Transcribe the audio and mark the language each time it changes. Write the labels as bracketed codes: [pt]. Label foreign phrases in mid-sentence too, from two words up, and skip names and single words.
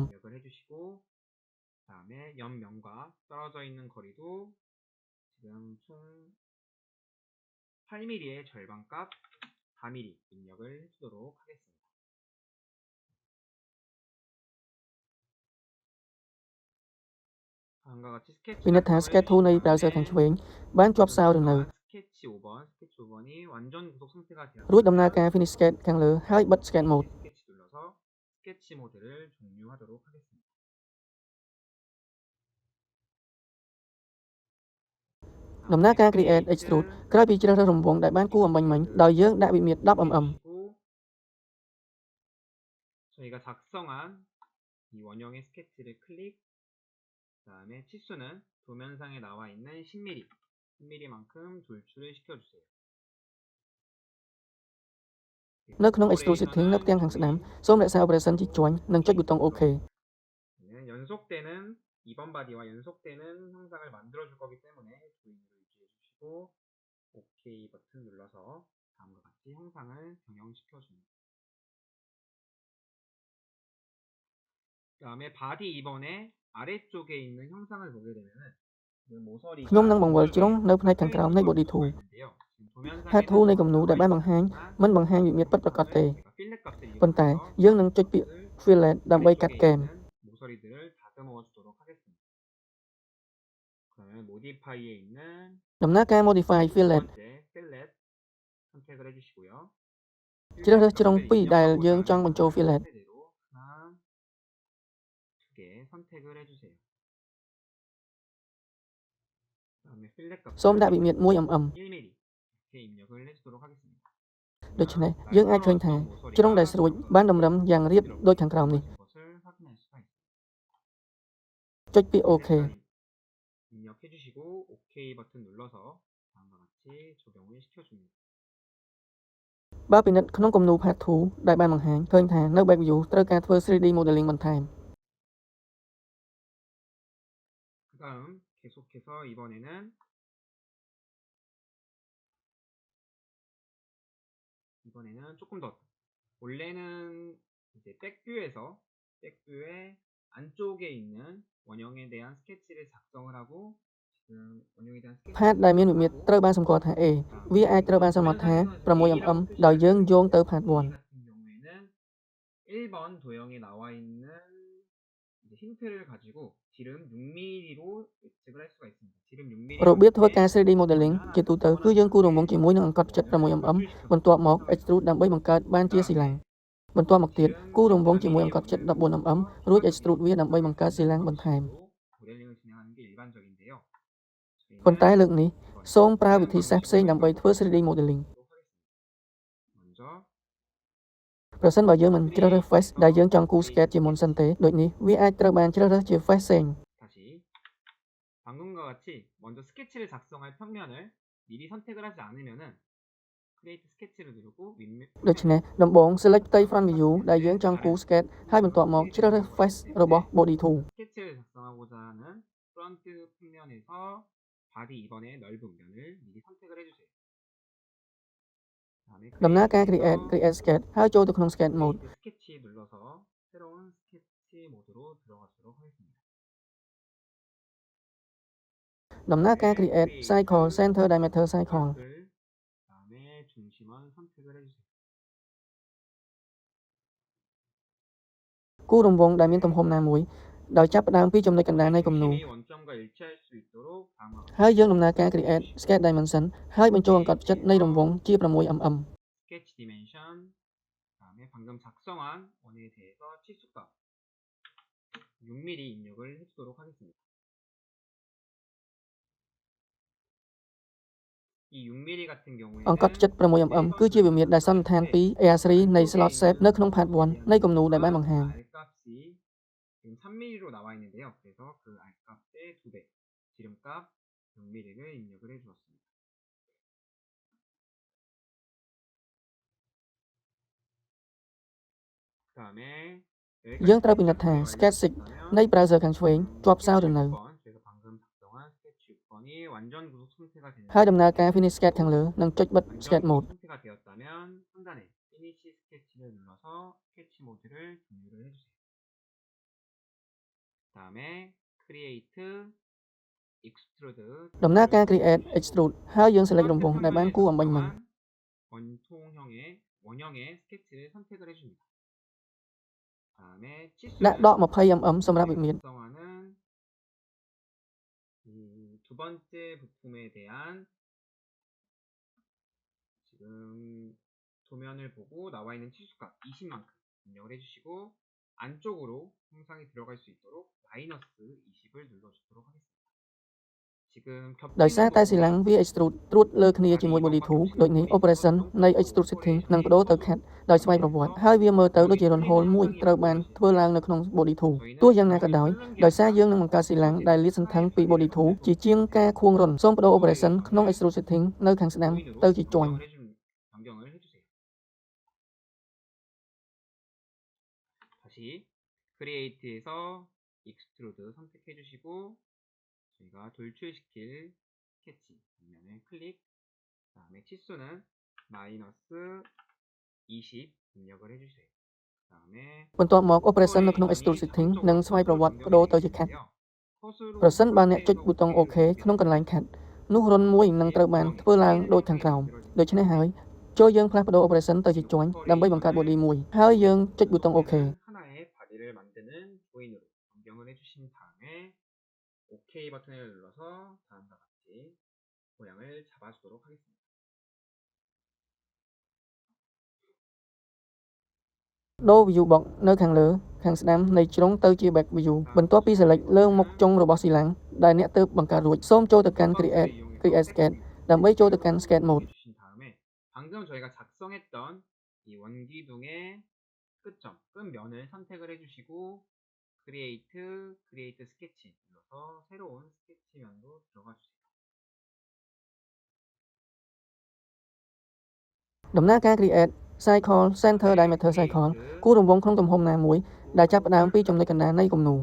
[ko] 입력을 해주시고 그다음에 옆면과 떨어져 있는 거리도 지금 총 8mm의 절반값 4mm 입력을 해주도록 하겠습니다. 다음과 같이 스케치 [km] ពិនិត្យថា [en] sketch tool [km] នៃ browser ខាងឆ្វេងបានជាប់សោឬនៅ [ko] 스케치 5번이 완전 구속 상태가 되었습니다. [km] រួចដំណើរការ [en] finish sketch [km] ខាងលើហើយបិទ [en] sketch mode [ko] 스케치 눌러서 스케치 모드를 종료하도록 하겠습니다. [km] ដំណើរការ [en] create extrude [km] ក្រោយពីជ្រើសរើសរង្វង់ដែលបានគូរអំបញ្ញមិញដោយយើងដាក់វិមាត្រ 10mm [ko] 저희가 작성한 이 원형의 스케치를 클릭 그다음에 치수는 도면상에 나와 있는 10mm만큼 돌출을 시켜주세요. [km] នៅក្នុង [en] extrude setting [km] នៅផ្ទាំងខាងស្ដាំសូមរក្សា operation ជាជាន់និងចុចប៊ូតុង OK [ko] 연속되는 2번 바디와 연속되는 형상을 만들어줄 거기 때문에 조인으로 유지해주시고 OK 버튼 눌러서 다음과 같이 형상을 병행시켜줍니다. 그 다음에 바디 2번의 아래쪽에 있는 형상을 보게 되면은 모서리가 [km] ខ្ញុំនឹងបង្វិលជ្រុងនៅផ្នែកខាងក្រោមនៃ [en] body 2 head tool [km] នៃគំនូរដែលបានបង្ហាញមិនបង្ហាញវិមាត្រពិតប្រាកដទេប៉ុន្តែយើងនឹងចុចពាក្យ fillet ដើម្បីកាត់គែម [ko] 모서리들을 다듬어 주도록 하겠습니다. 그러면 모디파이에 있는 [km] ដំណើរការ [en] modify fillet [ko] fillet 선택을 해주시고요. [km] ជ្រើសរើសជ្រុង2ដែលយើងចង់បញ្ចូល fillet [ko] 하나, 두 개 선택을 해주세요. 그다음에 필렛 값 [km] សូមដាក់វិមាត្រ 1mm [ko] 1mm 이렇게 입력을 해주도록 하겠습니다. [km] ដូច្នេះយើងអាចឃើញថាជ្រុងដែលស្រួចបានតម្រឹមយ៉ាងរាបដូចខាងក្រោមនេះ [ko] 것을 확인할 수가 있습니다. [km] ចុចពាក្យ OK [ko] 입력해주시고 OK 버튼 눌러서 다음과 같이 적용을 시켜줍니다. [km] បើពិនិត្យក្នុងគំនូរ part 2ដែលបានបង្ហាញឃើញថានៅ [en] back view [km] ត្រូវការធ្វើ [en] 3D modeling [km] បន្ថែម [ko] 그다음 계속해서 이번에는 조금 더 원래는 이제 백뷰의 안쪽에 있는 원형에 대한 스케치를 작성을 하고 지금 원형에 대한 스케치 [km] part ដែលមានវិមាត្រត្រូវបានសម្គាល់ថា A វាអាចត្រូវបានសម្គាល់ថា 6mm ដោយយើងយោងទៅ part 1 [ko] 같은 경우에는 1번 도형에 나와 있는 이제 힌트를 가지고 지름 6mm로 예측을 할 수가 있습니다. 지름 6mm [km] របៀបធ្វើការ [en] 3D modeling [km] ជាទូទៅគឺយើងគូររង្វង់ជាមួយនឹងអង្កត់ផ្ចិត 6mm បន្ទាប់មក extrude ដើម្បីបង្កើតបានជាស៊ីឡាំងបន្ទាប់មកទៀតគូររង្វង់ជាមួយអង្កត់ផ្ចិត 14mm រួច extrude វាដើម្បីបង្កើតស៊ីឡាំងបន្ថែម [ko] 모델링을 진행하는 게 일반적인데요. [km] ប៉ុន្តែលើកនេះសូមប្រើវិធីសាស្ត្រផ្សេងដើម្បីធ្វើ [en] 3D modeling [ko] 먼저 [km] ប្រសិនបើយើងមិនជ្រើសរើស face ដែលយើងចង់គូរ sketch ជាមុនសិនទេដូចនេះវាអាចត្រូវបានជ្រើសរើសជា face ផ្សេង [ko] 다시 방금과 같이 먼저 스케치를 작성할 평면을 미리 선택을 하지 않으면은 create 스케치를 누르고 [km] ដូច្នេះដំបូង select ផ្ទៃ [en] front view [km] ដែលយើងចង់គូរ sketch ហើយបន្ទាប់មកជ្រើសរើស face របស់ body 2 [ko] 스케치 스케치를 작성하고자 하는 프론트 평면에서 바디 2번의 넓은 면을 미리 선택을 해주세요. 다음에 [km] ដំណើរការ create [ko] 크리에이트에서 [km] sketch ហើយចូលទៅក្នុង [en] sketch mode [ko] 크리에이트 스케치 눌러서 새로운 스케치 모드로 들어가도록 하겠습니다. [km] ដំណើរការ [en] create cycle center diameter cycle [ko] 을 다음에 중심원 선택을 해주세요. [km] គូររង្វង់ដែលមានទំហំណាមួយដោយចាប់ផ្ដើមពីចំណុចកណ្ដាលនៃគំនូរ [ko] 중심이 원점과 일치할 수 있도록 방어하고 [km] ហើយយើងដំណើរការ [en] create sketch dimension [km] ហើយបញ្ចូលអង្កត់ផ្ចិតនៃរង្វង់ជា 6mm [ko] 스케치 디멘션 다음에 방금 작성한 원에 대해서 치수값 6mm 입력을 해주도록 하겠습니다. 이 6mm 같은 [km] អង្កត់ផ្ចិត [ko] 경우에는 [km] 6mm គឺជាវិមាត្រដែលសន្និដ្ឋានពី AR3 នៃ [en] slot shape [km] នៅក្នុង part 1នៃគំនូរដែលបានបង្ហាញ [ko] R값이 지금 3mm로 나와 있는데요. 그래서 그 R값의 2배 지름값 6mm를 입력을 해주었습니다. 그 다음에 [km] យើងត្រូវពិនិត្យថា sketch 6នៃ browser ខាងឆ្វេងជាប់សោឬនៅ [ko] 그래서 방금 작성한 스케치 6번이 완전 구속 상태가 되는 [km] ហើយដំណើរការ [en] finish sketch [km] ខាងលើនឹងចុចបិទ [en] sketch mode [ko] 상태가 되었다면 상단에 피니시 스케치를 눌러서 스케치 모드를 종료를 해주세요. 그 다음에 크리에이트 익스트루드 [km] ដំណើរការ [en] create extrude [km] ហើយយើង select រង្វង់ដែលបានគូរអំបញ្ញមិញ [ko] 원형의 스케치를 선택을 해줍니다. 다음에 [km] ដាក់ដក 20mm សម្រាប់វិមាត្រ [ko] 작성하는 두 번째 부품에 대한 지금 도면을 보고 나와 있는 치수값 20만큼 입력을 해주시고 안쪽으로 형상이 들어갈 수 있도록 마이너스 20을 눌러주도록 하겠습니다. 지금 [km] ដោយសារតែស៊ីឡាំងវា extrude ត្រួតលើគ្នាជាមួយ [en] body tool [km] ដូចនេះ operation នៃ [en] extrude setting [km] នឹងបដូរទៅ cut ដោយស្វ័យប្រវត្តិហើយវាមើលទៅដូចជា [en] run hole [km] មួយត្រូវបានធ្វើឡើងនៅក្នុង [en] body tool [km] ទោះយ៉ាងណាក៏ដោយដោយសារយើងនឹងបង្កើតស៊ីឡាំងដែលលាតសន្ធឹងពី [en] body tool [km] ជាជាងការខួងរុនសូមបដូរ operation ក្នុង [en] extrude setting [km] នៅខាងស្ដាំទៅជាជាន់ [ko] 변경을 해주세요. 다시 크리에이트에서 익스트루드 선택해 주시고 저희가 돌출시킬 스케치 장면을 클릭 그 다음에 치수는 마이너스 20 입력을 해주세요. 그 다음에 [km] បន្ទាប់មក operation នៅក្នុង [en] extrude setting [km] នឹងស្វ័យប្រវត្តិបដូរទៅជា cut ប្រសិនបើអ្នកចុចប៊ូតុង OK ក្នុងកន្លែង cut នោះរុនមួយនឹងត្រូវបានធ្វើឡើងដូចខាងក្រោមដូច្នេះហើយចូលយើងផ្លាស់ប្ដូរ operation ទៅជាជាន់ដើម្បីបង្កើត body មួយហើយយើងចុចប៊ូតុង OK [ko] 하나의 바디를 만드는 조인으로 변경을 해주신 다음에 OK 버튼을 눌러서 다음과 같이 모양을 잡아주도록 하겠습니다. [km] ដូរ [en] view box [km] នៅខាងលើខាងស្ដាំនៃជ្រុងទៅជា [en] back view [km] បន្ទាប់ពី select លើមុខចុងរបស់ស៊ីឡាំងដែលអ្នកទើបបង្កើតរួចសូមចូលទៅកាន់ [en] create sketch [km] ដើម្បីចូលទៅកាន់ [en] sketch mode [ko] 주신 다음에 방금 저희가 작성했던 이 원기둥의 끝점, 끝면을 선택을 해주시고 크리에이트 스케치 눌러서 새로운 스케치면으로 들어가 주세요. [km] ដំណើរការ [en] create cycle center diameter cycle [km] គូររង្វង់ក្នុងទំហំណាមួយដែលចាប់ផ្ដើមពីចំណុចកណ្ដាលនៃគំនូរ